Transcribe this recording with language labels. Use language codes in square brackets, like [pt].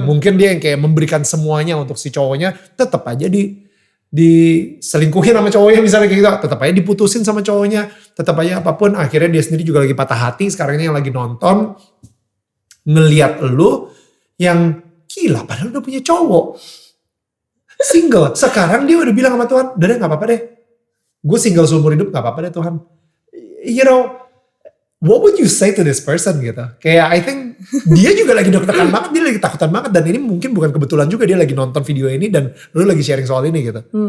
[id] Mungkin dia yang kayak memberikan semuanya untuk si cowoknya, tetap aja diselingkuhin sama cowoknya misalnya kayak gitu, tetap aja diputusin sama cowoknya, tetap aja apapun, akhirnya dia sendiri juga lagi patah hati. Sekarang ini yang lagi nonton ngelihat lu yang gila padahal udah punya cowok, single. Sekarang dia udah bilang sama Tuhan, udah deh gak apa-apa deh, gue single seumur hidup, gak apa-apa deh Tuhan. [en] You know, what would you say to this person [id] gitu? Kayak [en] I think [id] dia juga lagi deg-degan banget, dia lagi takutan banget, dan ini mungkin bukan kebetulan juga dia lagi nonton video ini dan lu lagi sharing soal ini gitu.